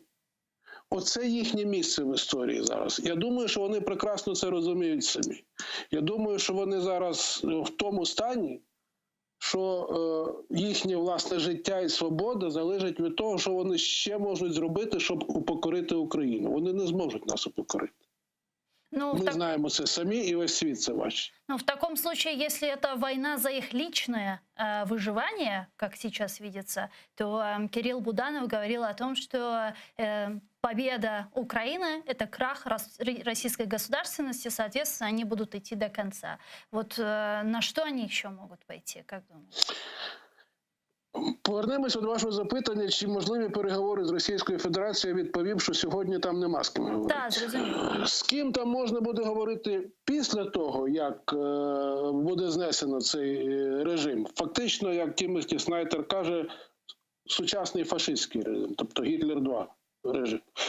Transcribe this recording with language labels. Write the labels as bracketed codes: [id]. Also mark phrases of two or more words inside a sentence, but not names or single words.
[uk] Оце їхнє місце в історії зараз. Я думаю, що вони прекрасно це розуміють самі. Я думаю, що вони зараз в тому стані, що їхнє власне життя і свобода залежать від того, що вони ще можуть зробити, щоб упокорити Україну. Вони не зможуть нас упокорити. [ru] Мы знаем это сами, и весь свет [uk] це бачить. [ru] Но в таком случае, если это война за их личное выживание, как сейчас видится, то Кирилл Буданов говорил о том, что победа Украины – это крах российской государственности, соответственно, они будут идти до конца. Вот на что они еще могут пойти, как думаете? [uk] Повернемося до вашого запитання, чи можливі переговори з Російською Федерацією. Відповів, що сьогодні там нема з ким говорити. Так, зрозуміло. З ким там можна буде говорити після того, як буде знесено цей режим? Фактично, як Тімоті Снайдер каже, сучасний фашистський режим, тобто Гітлер 2 режим.